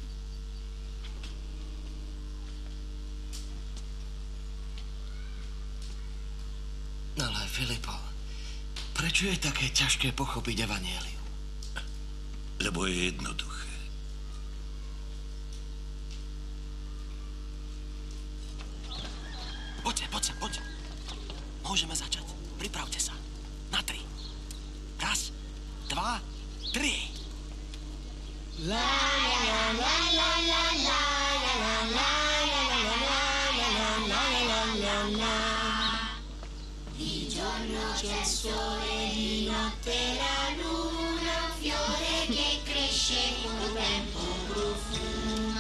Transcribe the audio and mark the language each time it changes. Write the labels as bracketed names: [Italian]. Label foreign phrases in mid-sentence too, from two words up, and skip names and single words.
[Slovak] Ale Filipo, prečo je také ťažké pochopiť evanjelium? Lebo je jednoduché. Poď. Môžeme začať. Pripravte sa. Na 3. 1, 2, 3. La la la la la la la la la la la. [Italian] Di giorno c'è il sole, di notte la luna, un fiore che cresce col tempo profumo.